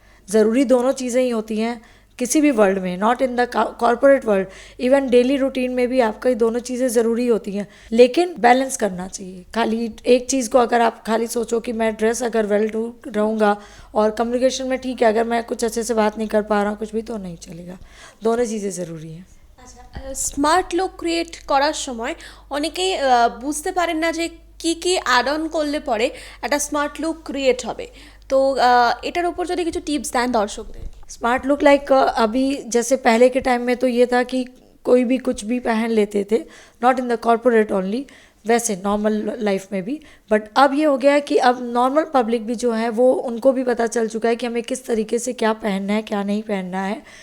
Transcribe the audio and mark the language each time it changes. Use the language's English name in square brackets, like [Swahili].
[Hindi] ज़रूरी दोनों चीज़ें ही होती हैं किसी भी वर्ल्ड में, [English] not in the corporate world, [Hindi] even daily routine में भी आपका ये दोनों चीज़ें ज़रूरी होती हैं, लेकिन बैलेंस करना चाहिए। खाली एक चीज़ को अगर आप खाली सोचो कि मैं ड्रेस अगर वेल डू रहूँगा और कम्युनिकेशन में ठीक है, अगर मैं कुछ अच्छे से बात नहीं कर पा रहा हूँ कुछ भी, तो नहीं चलेगा। दोनों चीज़ें ज़रूरी हैं। [Bangla] স্মার্ট লুক ক্রিয়েট করার সময় অনেকেই বুঝতে পারেন না যে কি কি অ্যাড অন করলে পরে একটা স্মার্ট লুক ক্রিয়েট হবে। তো এটার উপর যদি কিছু টিপস দেন দর্শকদের। [Hindi] स्मार्ट लुक लाइक अभी जैसे पहले के टाइम में तो ये था कि कोई भी कुछ भी पहन लेते थे, [English] not in the corporate only, [Hindi] वैसे नॉर्मल लाइफ में भी। बट अब ये हो गया है कि अब नॉर्मल पब्लिक भी जो है वो उनको भी पता चल चुका है कि हमें किस तरीके से क्या पहनना है, क्या नहीं पहनना है।